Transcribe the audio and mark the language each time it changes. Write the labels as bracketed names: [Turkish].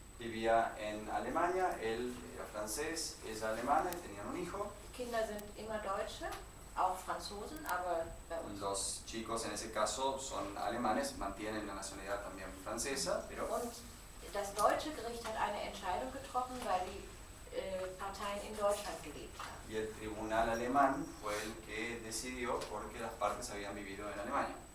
[Spanish] vivía en Alemania, él era francés, ella alemana y tenían un hijo. [German] Die Kinder sind immer Deutsche, auch Franzosen, aber bei uns. [Spanish] Los chicos en ese caso son alemanes, mantienen la nacionalidad también francesa, pero... [German] Und das deutsche Gericht hat eine Entscheidung getroffen, weil die Parteien in Deutschland gelebt haben. [Spanish] Y el tribunal alemán fue el que decidió porque las partes habían vivido en Alemania.